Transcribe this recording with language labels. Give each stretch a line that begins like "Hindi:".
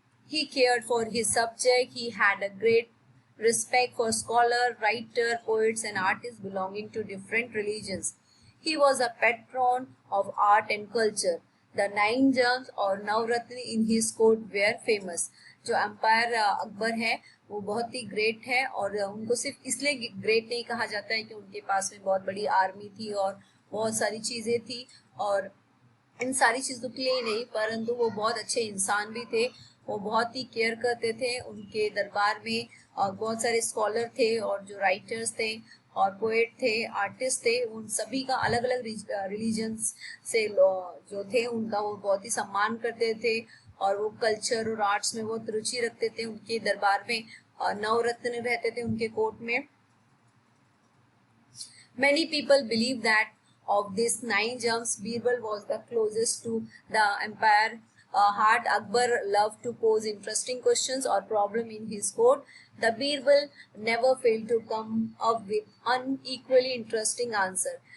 English: He cared for his subject. He had a great respect for scholars, writers, poets, and artists belonging to different religions. He was a patron of art and culture. The 9 gems और Navratna in his court were famous.
Hindi: जो empire Akbar है वो बहुत ही great है और उनको सिर्फ इसलिए ग्रेट नहीं कहा जाता है कि उनके पास में बहुत बड़ी आर्मी थी और बहुत सारी चीज़ें थी और इन सारी चीज़ों के लिए नहीं, परंतु वो बहुत अच्छे इंसान भी थे। वो बहुत ही केयर करते थे। उनके दरबार में बहुत सारे स्कॉलर थे और जो राइटर्स थे और पोएट थे, आर्टिस्ट थे, उन सभी का अलग अलग रिलीजन्स से जो थे उनका वो बहुत ही सम्मान करते थे और वो कल्चर और आर्ट्स में बहुत रुचि रखते थे। उनके दरबार में नवरत्न रहते थे उनके कोर्ट में।
English: Many people believe that of these 9 gems, Birbal was the closest to the empire heart. Akbar loved to pose interesting questions or problem in his court. The Birbal never failed to come up with unequally interesting answer.